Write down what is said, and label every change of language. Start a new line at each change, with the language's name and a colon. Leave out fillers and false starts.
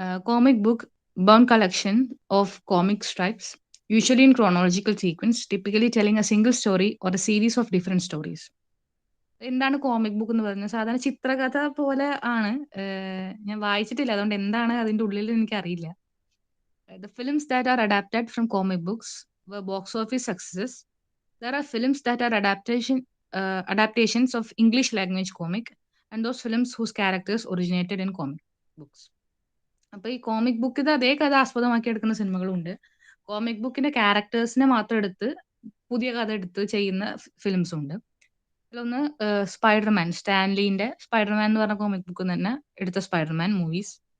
English: Comic book bound collection of comic strips, usually in chronological sequence, typically telling a single story or a series of different stories.
Malayalam: എന്താണ് comic book എന്ന് പറയുന്നത്? സാധാരണ ചിത്രകഥ പോലെ ആണ്. ഞാൻ വായിച്ചിട്ടില്ല, അതുകൊണ്ട് എന്താണ് അതിന്റെ ഉള്ളിൽ എനിക്കറിയില്ല.
English: The films that are adapted from comic books were box office successes. There are films that are adaptations of English language comic, and those films whose characters originated in comic books.
Malayalam: അപ്പൊ ഈ comic ബുക്കിന്റെ അതേ കഥ ആസ്പദമാക്കി എടുക്കുന്ന സിനിമകളുണ്ട്. Comic ബുക്കിന്റെ ക്യാരക്ടേഴ്സിനെ മാത്രം എടുത്ത് പുതിയ കഥ എടുത്ത് ചെയ്യുന്ന ഫിലിംസും ഉണ്ട്. അതിലൊന്ന് സ്പൈഡർമാൻ, സ്റ്റാൻലിന്റെ സ്പൈഡർമാൻ എന്ന് പറഞ്ഞ കോമിക് ബുക്ക് തന്നെ എടുത്ത സ്പൈഡർമാൻ മൂവീസ്.